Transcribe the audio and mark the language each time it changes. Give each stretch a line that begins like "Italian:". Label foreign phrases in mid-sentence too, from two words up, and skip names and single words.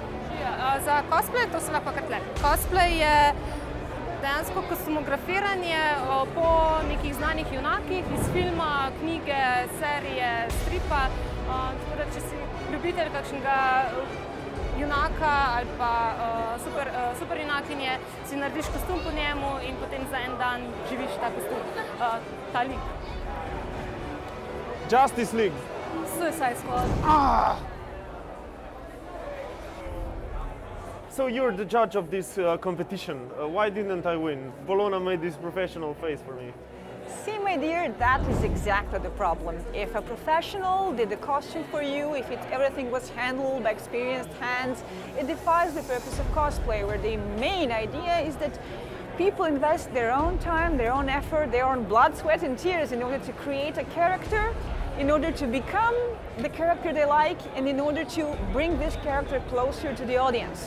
Slovenian: Za cosplay to se lahko kar tle. Cosplay je dejansko kostumografiranje po nekih znanih junakih iz filma, knjige, serije, stripa. Tako da, če si ljubitelj kakšnega junaka ali pa super junakinje, si narediš kostum po njemu in potem za en dan živiš ta kostum, ta lik.
English: Justice League. Suicide Squad. So you're the judge of this competition. Why didn't I win? Bologna made this professional face for me. See, my dear, that is exactly the problem. If a professional did the costume for you, if everything was handled by experienced hands, it defies the purpose of cosplay, where the main idea is that people invest their own time, their own effort, their own blood, sweat and tears in order to create a character, in order to become the character they like, and in order to bring this character closer to the audience.